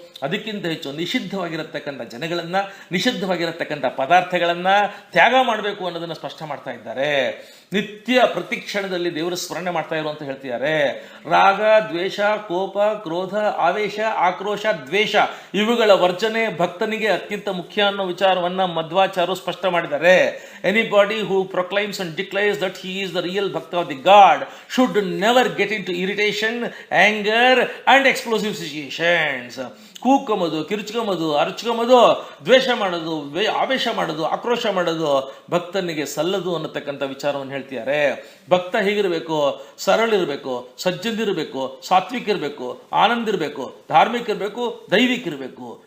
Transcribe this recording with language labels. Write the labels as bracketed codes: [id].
[kn] ಅದಕ್ಕಿಂತ ಹೆಚ್ಚು ನಿಷಿದ್ಧವಾಗಿರತಕ್ಕಂಥ ಜನಗಳನ್ನು, ನಿಷಿದ್ಧವಾಗಿರತಕ್ಕಂಥ ಪದಾರ್ಥಗಳನ್ನು ತ್ಯಾಗ ಮಾಡಬೇಕು ಅನ್ನೋದನ್ನು ಸ್ಪಷ್ಟ ಮಾಡ್ತಾ ಇದ್ದಾರೆ. ನಿತ್ಯ ಪ್ರತಿಕ್ಷಣದಲ್ಲಿ ದೇವರ ಸ್ಮರಣೆ ಮಾಡ್ತಾ ಇರು ಅಂತ ಹೇಳ್ತಿದ್ದಾರೆ. ರಾಗ, ದ್ವೇಷ, ಕೋಪ, ಕ್ರೋಧ, ಆವೇಶ, ಆಕ್ರೋಶ, ದ್ವೇಷ ಇವುಗಳ ವರ್ಜನೆ ಭಕ್ತನಿಗೆ ಅತ್ಯಂತ ಮುಖ್ಯ ಅನ್ನೋ ವಿಚಾರವನ್ನು ಮಧ್ವಾಚಾರ್ಯರು ಸ್ಪಷ್ಟ ಮಾಡಿದ್ದಾರೆ. [en] Anybody who proclaims and declares that he is the real bhakta of the God should never get into irritation, anger and explosive situations. [kn] ಕೂಕಂಬುದು, ಕಿರುಚ್ಕೊಂಬುದು, ಅರ್ಚ್ಕೊಂಬುದು, ದ್ವೇಷ ಮಾಡೋದು, ಆವೇಶ ಮಾಡೋದು, ಆಕ್ರೋಶ ಮಾಡೋದು ಭಕ್ತನಿಗೆ ಸಲ್ಲದು ಅನ್ನತಕ್ಕಂಥ ವಿಚಾರವನ್ನು ಹೇಳ್ತಿದ್ದಾರೆ. ಭಕ್ತ ಹೀಗಿರಬೇಕು, ಸರಳಿರಬೇಕು, ಸಜ್ಜನಿರಬೇಕು, ಸಾತ್ವಿಕ ಇರಬೇಕು, ಆನಂದ ಇರಬೇಕು, ಧಾರ್ಮಿಕ ಇರಬೇಕು, ದೈವಿಕ ಇರಬೇಕು.